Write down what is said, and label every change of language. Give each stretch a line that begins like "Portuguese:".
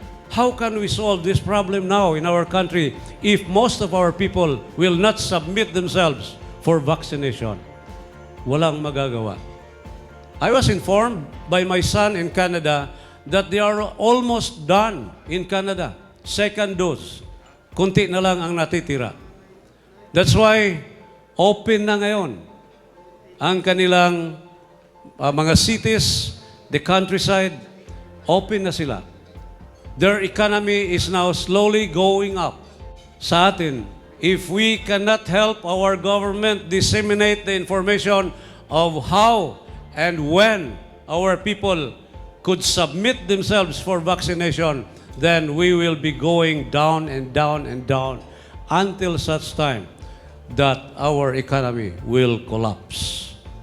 English: How can we solve this problem now in our country if most of our people will not submit themselves for vaccination?
Filipino: Walang magagawa.
English: I was informed by my son in Canada that they are almost done in Canada. Second dose.
Filipino: Kunti na lang ang natitira.
English: That's why
Filipino: open na ngayon ang kanilang mga cities,
English: the countryside,
Filipino: open na sila.
English: Their economy is now slowly going up.
Filipino: Sa atin,
English: if we cannot help our government disseminate the information of how and when our people could submit themselves for vaccination, then we will be going down and down and down until such time that our economy will collapse.